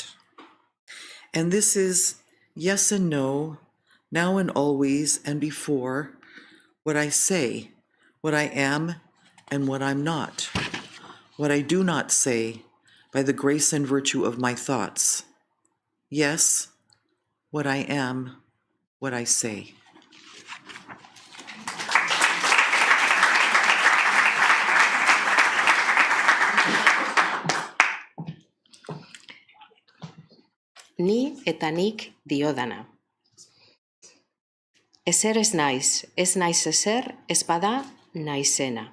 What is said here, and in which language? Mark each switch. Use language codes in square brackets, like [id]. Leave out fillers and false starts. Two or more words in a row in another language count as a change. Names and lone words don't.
[en] And this is yes and no, now and always and before, what I say, what I am and what I'm not, what I do not say by the grace and virtue of my thoughts. Yes, what I am, what I say. [eu] Ni eta nik diodana. Ezer ez naiz ezer, ez bada naizena.